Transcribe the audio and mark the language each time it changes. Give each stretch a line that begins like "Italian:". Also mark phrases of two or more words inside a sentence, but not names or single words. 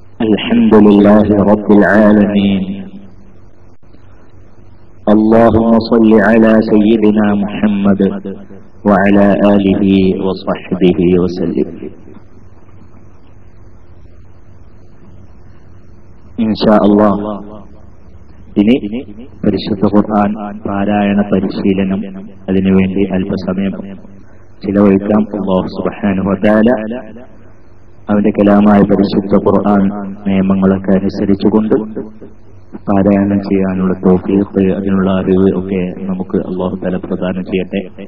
Arabic: الحمد لله رب العالمين. اللهم صل على سيدنا محمد وعلى آله وصحبه وسلم. إن شاء الله
Malayalam: ഇനി പരിശുദ്ധ ഖുർആൻ പാരായണ പരിശീലനം അതിനുവേണ്ടി അല്പസമയം ചിലവഴിക്കാം.
Arabic: الله سبحانه وتعالى
Malayalam: അവന്റെ കലാമായ പരിശുദ്ധ ഖുർആൻ നിയമങ്ങളൊക്കെ അനുസരിച്ചുകൊണ്ട് പാരായണം ചെയ്യാനുള്ള തൗഫീഖ്, അതിനുള്ള അറിവ് ഒക്കെ നമുക്ക്
Arabic: الله تعالى
Malayalam: പ്രദാനം ചെയ്യട്ടെ.